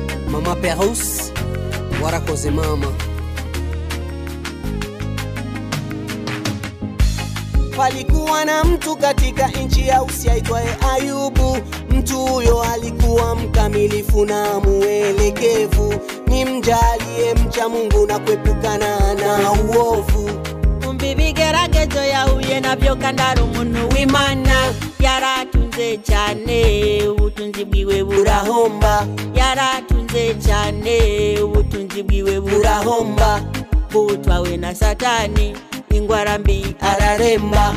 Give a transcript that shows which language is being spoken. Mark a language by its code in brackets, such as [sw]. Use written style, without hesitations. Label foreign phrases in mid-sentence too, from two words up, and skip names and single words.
[rw] Mama Perus warakoze mama. [sw] Palikuwa na mtu katika nchi ya Usi aitwaye Ayubu. Mtu huyo alikuwa mkamilifu na muelekevu, ni mjalie mcha Mungu na kuepukana na uovu. [rw] Bigeragezo yahuye nabyo kandara umuntu w'Imana. Yaratunze cyane ubutunzi bwiwe burahomba. Yaratunze cyane ubutunzi bwiwe burahomba. Butwawe na Satani ingwara mbi araremba.